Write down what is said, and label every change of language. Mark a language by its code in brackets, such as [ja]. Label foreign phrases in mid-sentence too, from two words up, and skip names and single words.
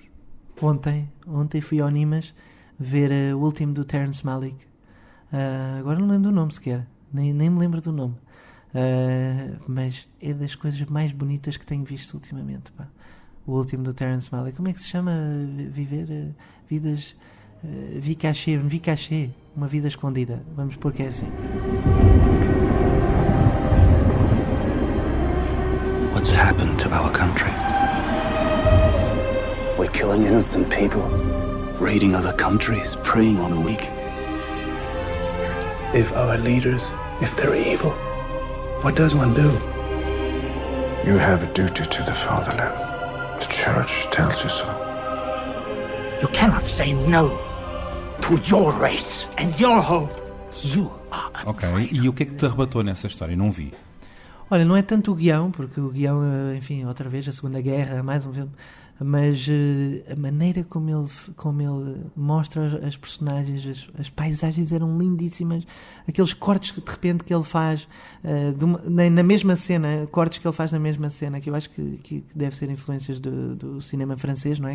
[pt] Ontem fui ao Nimas ver o último do Terrence Malick. Agora não lembro do nome sequer, nem me lembro do nome. Mas é das coisas mais bonitas que tenho visto ultimamente, pá. O último do Terrence Malick. Como é que se chama? Viver vidas... [fr] vie cachée, [pt] uma vida escondida. Vamos pôr que é assim. [en] What's happened to our country? We're killing innocent people, raiding other countries, preying on the weak. If our leaders, if they're evil, what does one do? You have a duty to the fatherland. The church tells you so. You cannot say no to your race and your hope. You are a traitor. [pt] E o que é que te arrebatou nessa história? Não vi. Olha, não é tanto o guião, porque o guião, enfim, outra vez, a Segunda Guerra, mais um filme, mas a maneira como ele mostra as personagens, as paisagens eram lindíssimas, aqueles cortes que de repente que ele faz na mesma cena, cortes que ele faz na mesma cena, que eu acho que deve ser influências do cinema francês, não é?